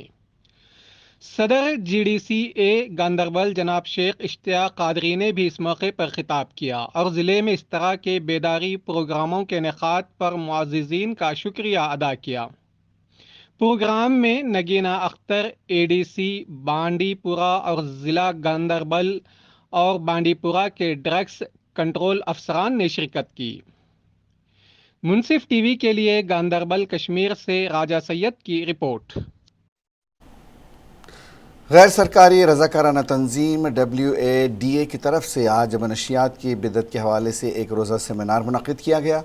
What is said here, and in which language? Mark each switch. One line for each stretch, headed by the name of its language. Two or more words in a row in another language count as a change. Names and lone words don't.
Urdu: صدر GDCA گاندربل جناب شیخ اشتیاق قادری نے بھی اس موقع پر خطاب کیا اور ضلع میں اس طرح کے بیداری پروگراموں کے انعقاد پر معززین کا شکریہ ادا کیا۔ پروگرام میں نگینہ اختر ADC بانڈی پورہ اور ضلع گاندربل اور بانڈی پورہ کے ڈرگس کنٹرول افسران نے شرکت کی۔ منصف TV کے لیے گاندربل کشمیر سے راجہ سید کی رپورٹ۔ غیر سرکاری رضاکارانہ تنظیم WADA کی طرف سے آج منشیات کی بدعت کے حوالے سے ایک روزہ سیمینار منعقد کیا گیا۔